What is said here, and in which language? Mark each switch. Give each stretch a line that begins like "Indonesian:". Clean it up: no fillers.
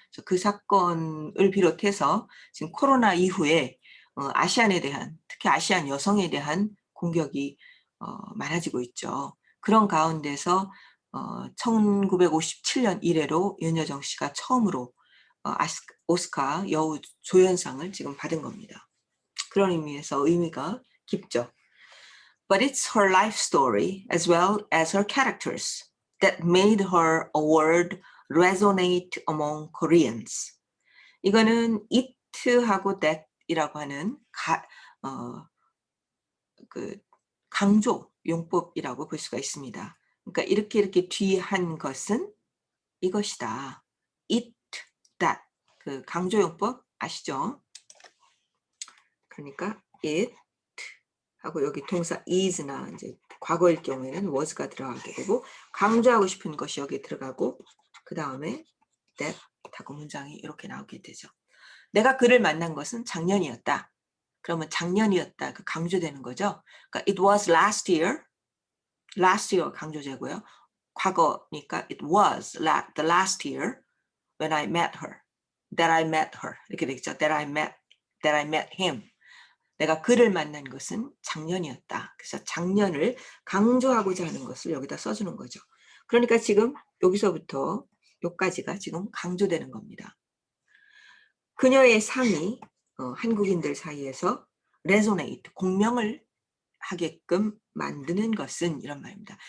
Korean: 그래서 그 사건을 비롯해서 지금 코로나 이후에 아시안에 대한, 특히 아시안 여성에 대한 공격이 많아지고 있죠. 그런 가운데서 1957년 이래로 윤여정 씨가 처음으로 오스카 여우 조연상을 지금 받은 겁니다. 그런 의미에서 의미가 깊죠.
English: But it's her life story as well as her characters that made her award resonate among Koreans.
Korean: 이거는 it하고 that이라고 하는 그 강조 용법이라고 볼 수가 있습니다. 그러니까 이렇게 뒤한 것은 이것이다. it, that. 그 강조 용법 아시죠? 그러니까 it 하고 여기 동사 is나 이제 과거일 경우에는 was가 들어가게 되고 강조하고 싶은 것이 여기에 들어가고 그 다음에 that 하고 문장이 이렇게 나오게 되죠. 내가 그를 만난 것은 작년이었다. 그러면 작년이었다. 그 강조되는 거죠. 그러니까
English: it was last year. last year
Korean: 강조되고요. 과거니까
English: it was the last year when I met her. that I met her.
Korean: 이렇게 되겠죠.
English: that I met him.
Korean: 내가 그를 만난 것은 작년이었다. 그래서 작년을 강조하고자 하는 것을 여기다 써주는 거죠. 그러니까 지금 여기서부터 여기까지가 지금 강조되는 겁니다. 그녀의 상이 한국인들 사이에서 resonate, 공명을 하게끔 만드는 것은 이런 말입니다.